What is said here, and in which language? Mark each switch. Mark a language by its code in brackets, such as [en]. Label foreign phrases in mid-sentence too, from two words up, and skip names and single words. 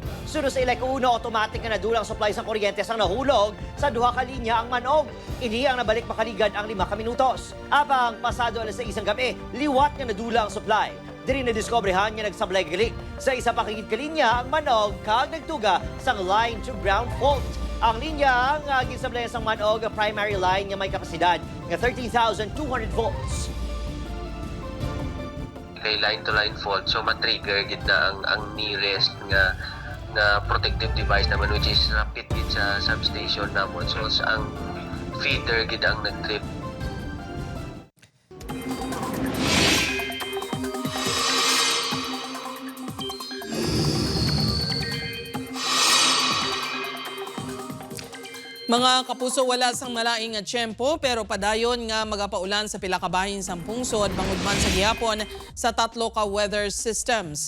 [hil] Sunod sa Ileco 1, automatic nga nadulang supply sa kuryente sang nahulog sa duha ka linya ang manog. Ini ang nabalik makaligad ang 5 ka minutos. Abang pasado alas 6 ang gabi, liwat nga nadula ang supply. Diri na diskobrehan nga nagsablay galik sa isa pa kagid ka linya ang manog kag nagtuga sang [en] line to ground fault. [hil] Ang linya nga ginsablay sang manog primary line nga may kapasidad nga 13,200 volts. Kay [en] line-to-line fault, [hil] so matrigger gid na ang nearest nga [en] protective device [hil] naman, [en] which is rapid gid sa substation namon. [hil] So ang feeder gid ang nag-trip. Mga kapuso, wala sang malaing nga tiyempo pero padayon nga magapaulan sa pila ka bahin sa pungsod bangod man sa gihapon sa 3 ka [en] weather systems.